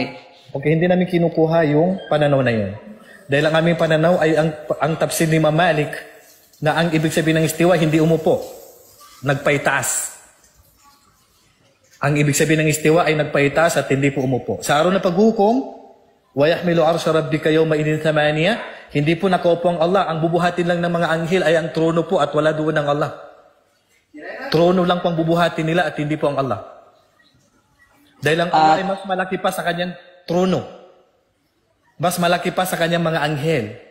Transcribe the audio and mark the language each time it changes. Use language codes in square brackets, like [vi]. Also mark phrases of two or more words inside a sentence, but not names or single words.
[tl] okay, hindi namin kinukuha yung pananaw na yun. Dahil ang aming pananaw ay ang tafsir ni Imam Malik na ang ibig sabihin ng istiwa hindi umupo, nagpaitaas. Ang ibig sabihin ng istiwa ay nagpaitaas at hindi po umupo. Sa araw na paghukom, [ar] وَيَحْمِلُ عَرْشَ رَبِّكَ يَوْمَ إِذٍ ثَمَانِيَةٍ. [tl] Hindi po nakaupo ang Allah. Ang bubuhatin lang ng mga anghel ay ang trono po at wala doon ang Allah. Trono lang pang bubuhatin nila at hindi po ang Allah. Dahil ang Allah ay mas malaki pa sa kanyang trono. Mas malaki pa sa kanyang mga anghel.